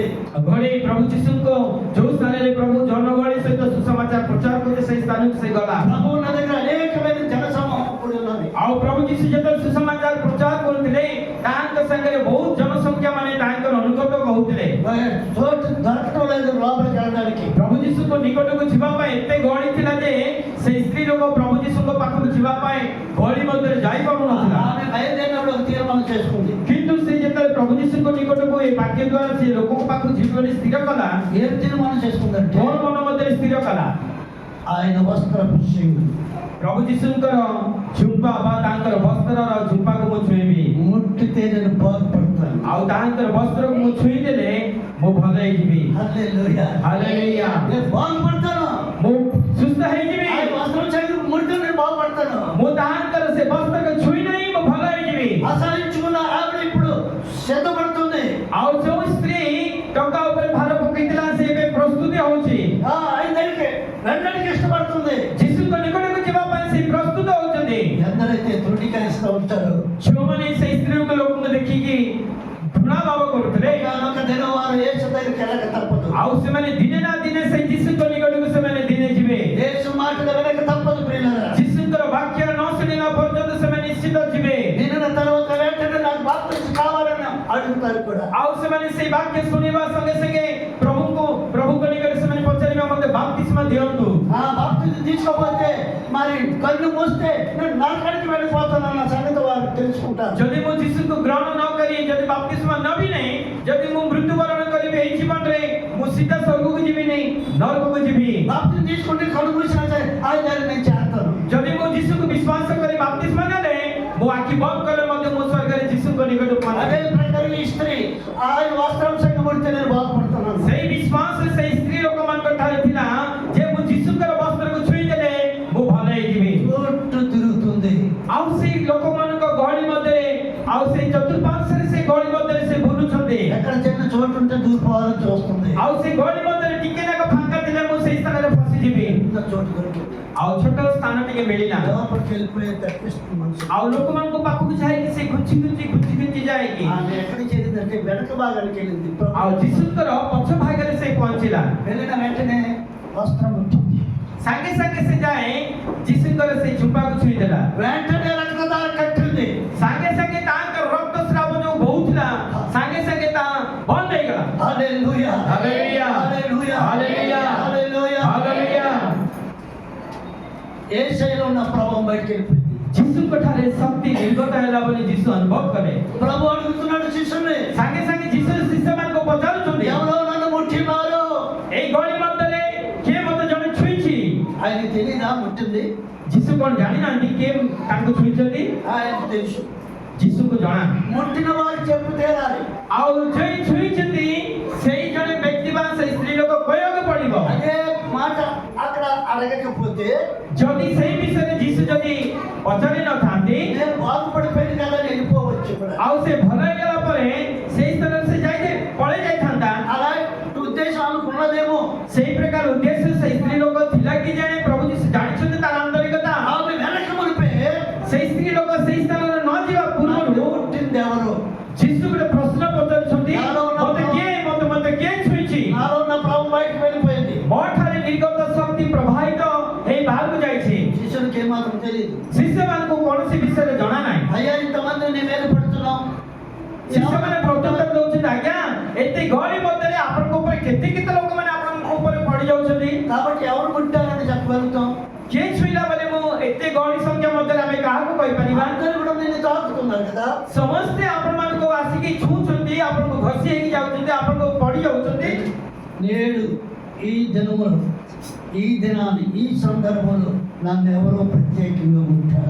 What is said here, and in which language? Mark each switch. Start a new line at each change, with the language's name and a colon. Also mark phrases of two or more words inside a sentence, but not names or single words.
Odia: ଘୋଡେଇ ପ୍ରଭୁ ଯୀଶୁଙ୍କ ଯୋଉ ସ୍ଥାନରେ ପ୍ରଭୁ ଜନଗହଳି ସହିତ ସୁସମାଚାର ପ୍ରଚାର କରୁଥିଲେ ସେଇ ସ୍ଥାନକୁ ସେ ଗଲା।
Telugu: ప్రభు నా దగ్గర అనేకమైన జనసమూహం కూడి ఉన్నది।
Odia: ଆଉ ପ୍ରଭୁ ଯୀଶୁ ଯେତେବେଳେ ସୁସମାଚାର ପ୍ରଚାର କରୁଥିଲେ ତାଙ୍କ ସାଙ୍ଗରେ ବହୁତ ଜନସଂଖ୍ୟା ମାନେ ତାଙ୍କର ଅନୁଗତ କହୁଥିଲେ।
Telugu: చోటు దొరకటం లేదు లోపలికి వెళ్ళడానికి।
Odia: ପ୍ରଭୁ ଯୀଶୁଙ୍କ ନିକଟକୁ ଯିବା ପାଇଁ ଏତେ ଗହଳି ଥିଲା ଯେ ସେଇ ସ୍ତ୍ରୀ ଲୋକ ପ୍ରଭୁ ଯୀଶୁଙ୍କ ପାଖକୁ ଯିବା ପାଇଁ ଗହଳି ମଧ୍ୟରେ ଯାଇପାରୁନଥିଲା।
Telugu: ఆమె బయలుదేరినప్పుడు ఒక తీర్మానం చేసుకుంది,
Odia: କିନ୍ତୁ ସେ ଯେତେବେଳେ ପ୍ରଭୁ ଯୀଶୁଙ୍କ ନିକଟକୁ ଏ ବାକ୍ୟ ଦ୍ୱାରା ସେ ଲୋକଙ୍କ ପାଖକୁ ଯିବ ବୋଲି ସ୍ଥିର କଲା,
Telugu: ఏం తీర్మానం చేసుకుందంటే
Odia: କଣ ମନ ମଧ୍ୟରେ ସ୍ଥିର କଲା?
Telugu: ఆయన వస్త్రపు చెవి
Odia: ପ୍ରଭୁ ଯୀଶୁଙ୍କର ଝୁମ୍ପା ବା ତାଙ୍କର ବସ୍ତ୍ରର ଝୁମ୍ପାକୁ ମୁଁ ଛୁଇଁବି,
Telugu: ముట్టితే నేను బాగుపడతాను।
Odia: ଆଉ ତାଙ୍କର ବସ୍ତ୍ରକୁ ମୁଁ ଛୁଇଁ ଦେଲେ ମୁଁ ଭଲ ହେଇଯିବି।
Telugu: హల్లెలూయా,
Odia: ହାଲେଲୁୟା,
Telugu: నేను బాగుపడతాను।
Odia: ମୁଁ ସୁସ୍ଥ ହେଇଯିବି।
Telugu: ఆయన వస్త్రం చెవి ముడితే నేను బాగుపడతాను।
Odia: ମୁଁ ତାଙ୍କର ସେ ବସ୍ତ୍ରକୁ ଛୁଇଁ ନେଇ ମୁଁ ଭଲ ହେଇଯିବି।
Telugu: అసహించుకున్న ఆవిడ ఇప్పుడు సిద్ధపడుతుంది।
Odia: ଆଉ ଯୋଉ ସ୍ତ୍ରୀ ଟଙ୍କା ଉପରେ ଭାର ପକେଇଥିଲା ସେ ଏବେ ପ୍ରସ୍ତୁତି ହଉଛି,
Telugu: ఆయన దగ్గరికి వెళ్ళడానికి ఇష్టపడుతుంది।
Odia: ଯୀଶୁଙ୍କ ନିକଟକୁ ଯିବା ପାଇଁ ସେ ପ୍ରସ୍ତୁତ ହଉଛନ୍ତି।
Telugu: ఎందరైతే తృణీకరిస్తూ ఉంటారో
Odia: ଯୋଉମାନେ ସେଇ ସ୍ତ୍ରୀ ଲୋକଙ୍କୁ ଦେଖିକି ଘୃଣା ଭାବ କରୁଥିଲେ,
Telugu: ఒకనొక దినం వారు యేసు దగ్గరికి వెళ్ళక తప్పదు।
Odia: ଆଉ ସେମାନେ ଦିନେ ନା ଦିନେ ସେଇ ଯୀଶୁଙ୍କ ନିକଟକୁ ସେମାନେ ଦିନେ ଯିବେ।
Telugu: యేసు మాటలు వినక తప్పదు ప్రియులారా।
Odia: ଯୀଶୁଙ୍କର ବାକ୍ୟ ନ ଶୁଣିଲା ପର୍ଯ୍ୟନ୍ତ ସେମାନେ ନିଶ୍ଚିତ ଯିବେ।
Telugu: వినిన తర్వాత వెంటనే నాకు బాప్తిసం కావాలని అడుగుతారు కూడా।
Odia: ଆଉ ସେମାନେ ସେଇ ବାକ୍ୟ ଶୁଣିବା ସଙ୍ଗେ ସଙ୍ଗେ ପ୍ରଭୁଙ୍କ ନିକଟରେ ସେମାନେ ପଚାରିବେ ମୋତେ ବାପ୍ତିସ୍ମ ଦିଅନ୍ତୁ।
Telugu: ఆ బాప్తిసం తీసుకోకపోతే మరి కళ్ళు మూస్తే నేను నరకానికి వెళ్ళిపోతానన్న సంగతి వారు తెలుసుకుంటారు।
Odia: ଯଦି ମୁଁ ଯୀଶୁଙ୍କୁ ଗ୍ରହଣ ନ କରି ଯଦି ବାପ୍ତିସ୍ମ ନେବି ନାହିଁ, ଯଦି ମୁଁ ମୃତ୍ୟୁବରଣ କରିବି ଏହି ଜୀବନରେ, ମୁଁ ସିଧା ସ୍ୱର୍ଗକୁ ଯିବି ନାହିଁ, ନରକକୁ ଯିବି।
Telugu: బాప్తిసం తీసుకుంటే కళ్ళు మూసినా సరే ఆయన దగ్గర నేను చేస్తాను।
Odia: ଯଦି ମୁଁ ଯୀଶୁକୁ ବିଶ୍ୱାସ କରି ବାପ୍ତିସ୍ମ ନେଲେ, ମୁଁ ଆଖି ବନ୍ଦ କଲେ ମଧ୍ୟ ମୁଁ ସ୍ୱର୍ଗରେ ଯୀଶୁଙ୍କ ନିକଟକୁ
Telugu: అదే
Odia: ପହଞ୍ଚିବି।
Telugu: ప్రకారం ఈ స్త్రీ ఆయన వస్త్రం సంగ ముడితే నేను బాగుపడుతున్నాను।
Odia: ସେଇ ବିଶ୍ୱାସ ସେଇ ସ୍ତ୍ରୀ ଲୋକମାନଙ୍କ ଠାରେ ଥିଲା ଯେ ମୁଁ ଯୀଶୁଙ୍କର ବସ୍ତ୍ରକୁ ଛୁଇଁ ଦେଲେ ମୁଁ ଭଲ ହେଇଯିବି।
Telugu: చుట్టూ తిరుగుతుంది।
Odia: ଆଉ ସେଇ ଲୋକମାନଙ୍କ ଗହଳି ମଧ୍ୟରେ ଆଉ ସେଇ ଚତୁଃପାର୍ଶ୍ୱରେ ସେ ଗହଳି ମଧ୍ୟରେ ସେ ବୁଲୁଛନ୍ତି।
Telugu: ఎక్కడ చిన్న చోటు ఉంటే దూరిపోవాలని చూస్తుంది।
Odia: ଆଉ ସେ ଗହଳି ମଧ୍ୟରେ ଟିକେ ନାକ ଫାଙ୍କା ଥିଲେ ମୁଁ ସେଇ ସ୍ଥାନରେ ଫସିଯିବି।
Telugu: ఇంత చోటు దొరికింది।
Odia: ଆଉ ଛୋଟ ସ୍ଥାନ ଟିକେ ମିଳିଲା।
Telugu: లోపలికి వెళ్ళిపోయే తప్పిస్తుంది మనసు।
Odia: ଆଉ ଲୋକମାନଙ୍କ ପାଖକୁ ଯାଇକି ସେ ଘୁଞ୍ଚି ଯାଇକି
Telugu: ఆమె ఎక్కడికి వెళ్ళిందంటే వెనక భాగానికి వెళ్ళింది।
Odia: ଆଉ ଯୀଶୁଙ୍କର ପଛ ଭାଗରେ ସେ ପହଞ୍ଚିଲା।
Telugu: వెళ్ళిన వెంటనే వస్త్రం ఉంటుంది।
Odia: ସାଙ୍ଗେ ସାଙ୍ଗେ ସେ ଯାଏ ଯୀଶୁଙ୍କର ସେ ଝୁମ୍ପାକୁ ଛୁଇଁ ଦେଲା।
Telugu: వెంటనే రక్తదార కట్టింది।
Odia: ସାଙ୍ଗେ ସାଙ୍ଗେ ତାଙ୍କର ରକ୍ତସ୍ରାବ ଯୋଉ ବହୁଥିଲା ସାଙ୍ଗେ ସାଙ୍ଗେ ତା ବନ୍ଦ ହେଇଗଲା।
Telugu: హల్లెలూయా, హల్లెలూయా, హల్లెలూయా, హల్లెలూయా, హల్లెలూయా, హల్లెలూయా। యేసయ్యలో ఉన్న ప్రభావం బయటికి వెళ్ళిపోయింది।
Odia: ଯୀଶୁଙ୍କ ଠାରେ ଶକ୍ତି ନିର୍ଗତ ହେଲା ବୋଲି ଯୀଶୁ ଅନୁଭବ କଲେ।
Telugu: ప్రభు అడుగుతున్నాడు శిష్యుల్ని,
Odia: ସାଙ୍ଗେ ସାଙ୍ଗେ ଯୀଶୁ ଶିଷ୍ୟମାନଙ୍କୁ ପଚାରୁଛନ୍ତି,
Telugu: ఎవరో నన్ను ముట్టినారు?
Odia: ଏଇ ଗଳି ମଧ୍ୟରେ କିଏ ମୋତେ ଜଣେ ଛୁଇଁଛି?
Telugu: ఆయనకి తెలీదా ముట్టింది?
Odia: ଯୀଶୁ କଣ ଜାଣିନାହାନ୍ତି କିଏ ତାଙ୍କୁ ଛୁଇଁଛନ୍ତି?
Telugu: ఆయనకు తెలుసు।
Odia: ଯୀଶୁଙ୍କୁ ଜଣା।
Telugu: ముట్టిన వారు చెప్పు తేరాలి।
Odia: ଆଉ ଯେ ଛୁଇଁଛନ୍ତି ସେଇ ଜଣେ ବ୍ୟକ୍ତି ବା ସେଇ ସ୍ତ୍ରୀ ଲୋକ କହିବାକୁ ପଡିବ।
Telugu: అదే మాట అక్కడ అడగకపోతే
Odia: ଯଦି ସେଇ ବିଷୟରେ ଯୀଶୁ ଯଦି ପଚାରି ନଥାନ୍ତି
Telugu: నేను బాగుపడిపోయింది కదా అని వెళ్ళిపోవచ్చు కూడా।
Odia: ଆଉ ସେ ଭଲ ହେଇଗଲା ପରେ ସେଇ ସ୍ଥାନରେ ସେ ପଳେଇ ଯାଇଥାନ୍ତା।
Telugu: అలా ఉద్దేశం అనుకున్న ఉన్నదేమో.
Odia: ସେଇ ପ୍ରକାର ଉଦ୍ଦେଶ୍ୟ ସେଇ ସ୍ତ୍ରୀ ଲୋକ ଥିଲା କି ଜାଣେ ପ୍ରଭୁ ଯୀଶୁ ଜାଣିଛନ୍ତି ତାର ଆନ୍ତରିକତା।
Telugu: ఆమె వెనక మునిపే
Odia: ସେଇ ସ୍ତ୍ରୀ ଲୋକ ସେଇ ସ୍ଥାନରେ ନ ଯିବା ପୂର୍ବରୁ
Telugu: పుట్టింది ఎవరు?
Odia: ଯୀଶୁ ଗୋଟେ ପ୍ରଶ୍ନ ପଚାରୁଛନ୍ତି,
Telugu: ନାଲୋ,
Odia: ମତେ କିଏ ଛୁଇଁଛି?
Telugu: నాలో ఉన్న ప్రభు బయటకు వెళ్ళిపోయింది.
Odia: ମୋ ଠାରେ ନିର୍ଗତ ଶକ୍ତି ପ୍ରବାହିତ ହେଇ ବାହାରକୁ ଯାଇଛି।
Telugu: శిష్యునికి ఏమాత్రం తెలియదు.
Odia: ଶିଷ୍ୟମାନଙ୍କୁ କୌଣସି ବିଷୟରେ ଜଣା ନାହିଁ।
Telugu: అయ్యా ఇంతమంది నీ మీద పడుతున్నాం.
Odia: ଶିଷ୍ୟମାନେ ପ୍ରତ୍ୟୁତ୍ତର ଦଉଛନ୍ତି, ଆଜ୍ଞା ଏତେ ଗହଳି ମଧ୍ୟରେ ଆପଣଙ୍କ ଉପରେ କେତେ ଲୋକମାନେ ଆପଣଙ୍କ ଉପରେ ପଡି ଯାଉଛନ୍ତି।
Telugu: కాబట్టి ఎవరు పుట్టారని చెప్పగలుగుతాం?
Odia: କିଏ ଛୁଇଁଲା ବୋଲି ମୁଁ ଏତେ ଗହଳି ସଂଖ୍ୟା ମଧ୍ୟରେ ଆମେ କାହାକୁ କହିପାରିବା?
Telugu: అందరూ కూడా నిన్ను తాకుతున్నారు కదా.
Odia: ସମସ୍ତେ ଆପଣମାନଙ୍କୁ ଆସିକି ଛୁଉଁଛନ୍ତି, ଆପଣଙ୍କୁ ଘଷି ହେଇକି ଯାଉଛନ୍ତି, ଆପଣଙ୍କୁ ପଡି ଯାଉଛନ୍ତି।
Telugu: నేడు ఈ దినములో ఈ దినాన్ని ఈ సందర్భంలో నన్ను ఎవరో ప్రత్యేకంగా ఉంటారు.